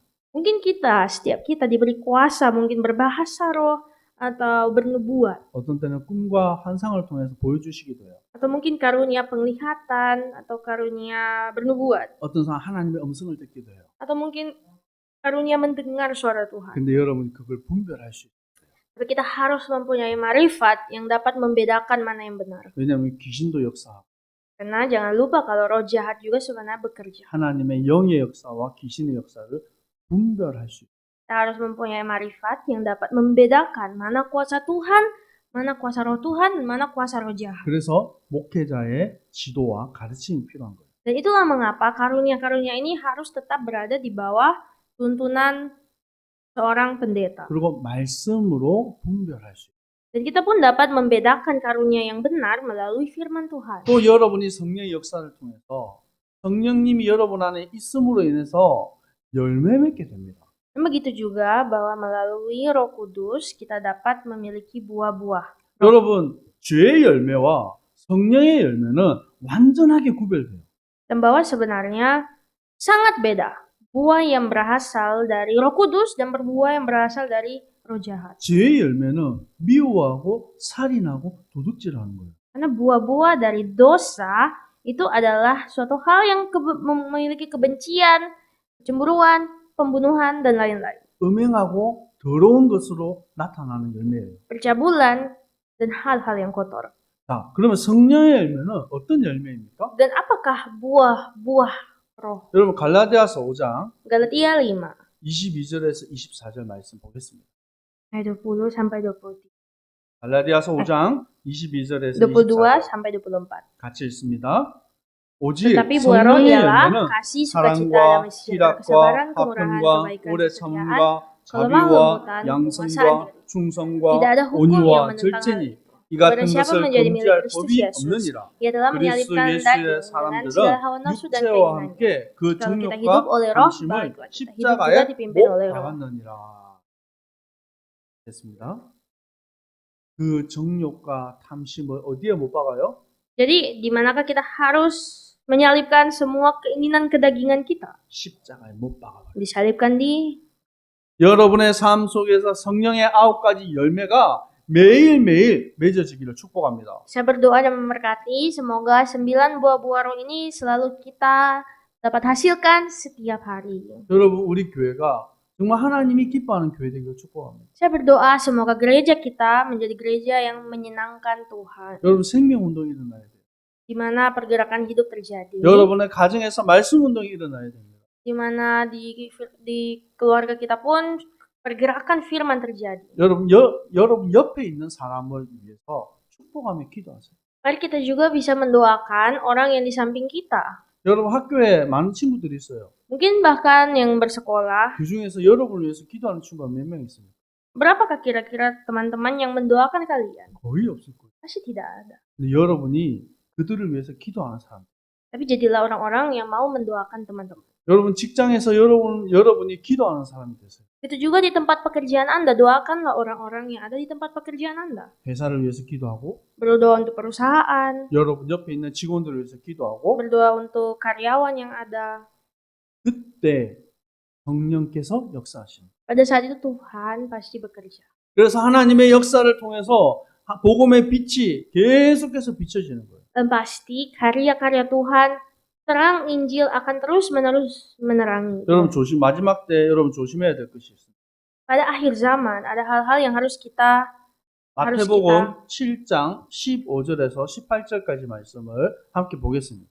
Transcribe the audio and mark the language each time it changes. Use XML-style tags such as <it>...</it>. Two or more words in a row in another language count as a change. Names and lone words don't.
<id>Mungkin setiap kita diberi kuasa mungkin berbahasa roh atau bernubuat.</id> <ko>어떤 때는 꿈과 환상을 통해서 보여주시기도 해요.</ko> <id>Atau mungkin karunia penglihatan atau karunia bernubuat.</id> <ko>어떤 사람 하나님의 음성을 듣기도 해요.</ko> <id>Atau mungkin karunia mendengar suara Tuhan.</id> <ko>근데 여러분이 그걸 분별할 수 있어요.</ko> <id>Tapi kita harus mempunyai marifat yang dapat membedakan mana yang benar.</id> <ko>왜냐하면 귀신도 역사하고</ko> <id>Karena jangan lupa kalau roh jahat juga sebenarnya bekerja.</id> <ko>하나님의 영의 역사와 귀신의 역사를 분별할 수 있어요.</ko> <id>Kita harus mempunyai marifat yang dapat membedakan mana kuasa Tuhan, mana kuasa roh Tuhan, dan mana kuasa roh jahat.</id> <ko>그래서 목회자의 지도와 가르침이 필요한 거예요.</ko> <id>Dan itulah mengapa karunia-karunia ini harus tetap berada di bawah tuntunan seorang pendeta.</id> <ko>그리고 말씀으로 분별할 수 있어요.</ko> <id>Dan kita pun dapat membedakan karunia yang benar melalui firman Tuhan.</id> <ko>또 여러분이 성령의 역사를 통해서 성령님이 여러분 안에 있음으로 인해서 열매 맺게 됩니다.</ko> <id>Dan begitu juga bahwa melalui Roh Kudus kita dapat memiliki buah-buah.</id> <ko>여러분 죄의 열매와 성령의 열매는 완전하게 구별돼요.</ko> <id>Dan bahwa sebenarnya sangat beda. Buah yang berasal dari Roh Kudus dan buah yang berasal dari roh jahat.</id> <ko>죄의 열매는 미워하고 살인하고 도둑질하는 거예요.</ko> <id>Karena buah-buah dari dosa itu adalah suatu hal yang memiliki kebencian, kecemburuan, pembunuhan, dan lain-lain.</id> <ko>음행하고 더러운 것으로 나타나는 열매예요.</ko> <id>Percabulan dan hal-hal yang kotor.</id> <ko>자, 그러면 성령의 열매는 어떤 열매입니까?</ko> <id>Dan apakah buah-buah roh?</id> <ko>여러분 갈라디아서 5장</ko> <id>Galatia 5</id> <ko>22절에서 24절 말씀 보겠습니다.</ko> <id>ayat 20 sampai 23.</id> <ko>갈라디아서 5장 22절에서 22 24절</ko> <id>sampai 24.</id> <ko>같이 읽습니다. 오직</ko> <id>Tetapi buah roh</id> <ko>성령의</ko> <id>ialah</id> <ko>열매는</ko> <id>kasih, sukacita,</id> <ko>사랑과</ko> <id>damai sejahtera, kesabaran,</id> <ko>희락과</ko> <id>kemurahan,</id> <ko>화평과</ko> <id>kebaikan,</id> <ko>오래</ko> <id>kesetiaan,</id> <ko>참음과</ko> <id>kelemah</id> <ko>자비와</ko> <id>lembutan,</id> <ko>양성과</ko> <id>penguasaan diri.</id> <ko>충성과</ko> <id>Tidak ada hukum yang</id> <ko>온유와</ko> <id>menentang hal</id> <ko>절제니</ko> <id>itu.</id> <ko>이</ko> <id>Kepada</id> <ko>같은</ko> <id>siapa</id> <ko>것을</ko> <id>menjadi milik</id> <ko>금지할</ko> <id>Kristus</id> <ko>법이</ko> <id>Yesus,</id> <ko>없느니라.</ko> <id>ia telah</id> <ko>그리스도</ko> <id>menyalibkan</id> <ko>예수의</ko> <id>daging dengan</id> <ko>사람들은</ko> <id>segala hawa nafsu dan</id> <ko>육체와</ko> <id>keinginannya.</id> <ko>함께 그</ko> <id>Kalau kita hidup</id> <ko>정욕과</ko> <id>oleh roh,</id> <ko>탐심을</ko> <id>baiklah kita hidup juga</id> <ko>십자가에</ko> <id>dipimpin</id> <ko>못</ko> <id>oleh roh.</id> <ko>박았느니라. 됐습니다. 그 정욕과 탐심을 어디에 못 박아요?</ko> <id>Jadi, di manakah kita harus menyalibkan semua keinginan kedagingan kita?</id> <ko>십자가에 못 박아요.</ko> <id>Disalibkan di</id> <ko>여러분의 삶 속에서 성령의 9가지 열매가 매일매일 맺어지기를 축복합니다.</ko> <id>Saya berdoa dan memberkati semoga 9 buah-buah roh ini selalu kita dapat hasilkan setiap hari.</id> <ko>여러분 우리 교회가 정말 하나님이 기뻐하는 교회 되기를 축복합니다.</ko> <id>Saya berdoa semoga gereja kita menjadi gereja yang menyenangkan Tuhan,</id> <ko>여러분 생명 운동이 일어나야 돼요.</ko> <id>di mana pergerakan hidup terjadi,</id> <ko>여러분의 가정에서 말씀 운동이 일어나야 됩니다.</ko> <id>di mana di keluarga kita pun pergerakan firman terjadi.</id> <ko>여러분 옆에 있는 사람을 위해서 축복하며 기도하세요.</ko> <id>Mari kita juga bisa mendoakan orang yang di samping kita.</id> <ko>여러분 학교에 많은 친구들이 있어요.</ko> <id>Mungkin bahkan yang bersekolah.</id> <ko>그 중에서 여러분을 위해서 기도하는 친구가 몇 명 있습니까?</ko> <id>Berapakah kira-kira teman-teman yang mendoakan kalian?</id> <ko>거의 없을 거예요.</ko> <id>Pasti tidak ada.</id> <ko>근데 여러분이 그들을 위해서 기도하는 사람.</ko> <id>Tapi jadilah orang-orang yang mau mendoakan teman-teman.</id> <ko>여러분 직장에서 여러분이 기도하는 사람이 되세요.</ko> <id>Itu juga di tempat pekerjaan Anda, doakanlah orang-orang yang ada di tempat pekerjaan Anda.</id> <ko>회사를 위해서 기도하고,</ko> <id>Berdoa untuk perusahaan,</id> <ko>여러분 옆에 있는 직원들을 위해서 기도하고,</ko> <id>berdoa untuk karyawan yang ada.</id> <ko>그때 성령께서 역사하십니다.</ko> <id>Pada saat itu Tuhan pasti bekerja.</id> <ko>그래서 하나님의 역사를 통해서 복음의 빛이 계속해서 비춰지는 거예요.</ko> <id>Dan pasti karya-karya Tuhan, terang Injil akan terus-menerus menerangi.</id> <ko>여러분 마지막 때 여러분 조심해야 될 것이 있습니다.</ko> <id>Pada akhir zaman ada hal-hal yang harus kita</id> <ko>마태복음 7장 15절에서 18절까지 말씀을 함께 보겠습니다.</ko>